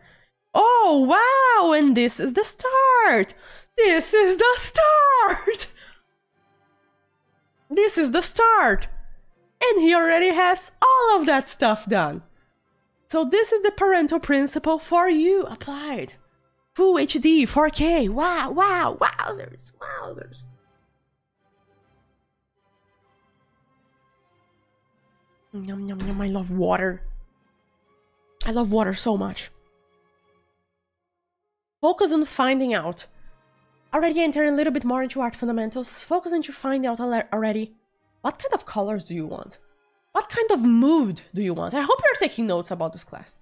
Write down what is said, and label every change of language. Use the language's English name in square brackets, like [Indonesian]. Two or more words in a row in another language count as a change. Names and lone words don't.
[English] Oh wow, and this is the start. This is the start. This is the start. And he already has all of that stuff done. So this is the Pareto principle for you applied. Full HD, 4K, wow, wowzers. Yum, yum, yum, I love water. I love water so much. Focus on finding out. Already entering a little bit more into art fundamentals. Focus on to find out already. What kind of colors do you want? What kind of mood do you want? I hope you're taking notes about this class.